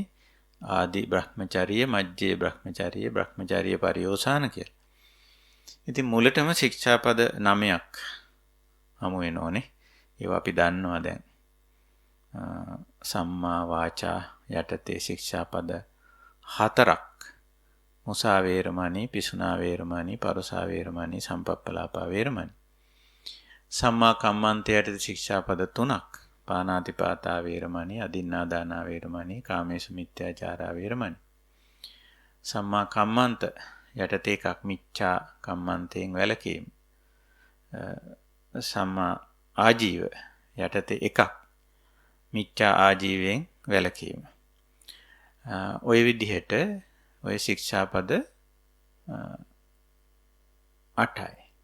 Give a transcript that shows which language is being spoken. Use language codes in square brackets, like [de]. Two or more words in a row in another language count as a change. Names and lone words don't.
[pi] ආදි බ්‍රහ්මචර්ය, මජ්ජේ බ්‍රහ්මචර්ය, බ්‍රහ්මචර්ය පරියෝසాన කියලා. [si] ඉතින් මුලටම ශික්ෂාපද 9ක් හමු වෙනෝනේ. ඒවා අපි දන්නවා දැන්. [pi] සම්මා වාචා [si] යටතේ ශික්ෂාපද 4ක්. [pi] මුසා වේරමණී, පිසුනා වේරමණී, පරුසා වේරමණී, සම්පප්පලාපා වේරමණී. සම්මා කම්මන්ත [si] යටතේ ශික්ෂාපද 3ක්. [pi] පානාතිපාතා වේරමණී, අදින්නාදානා වේරමණී, කාමේසු මිත්‍යාචාරා වේරමණී. සම්මා කම්මන්ත [si] යටතේ එකක් මිච්ඡා කම්මන්තයෙන් වැළකීම. [pi] සම්මා ආජීව [si] යටතේ එකක් මිච්ඡා ආජීවයෙන් වැළකීම. ওই විදිහට ওই ශික්ෂාපද 8යි.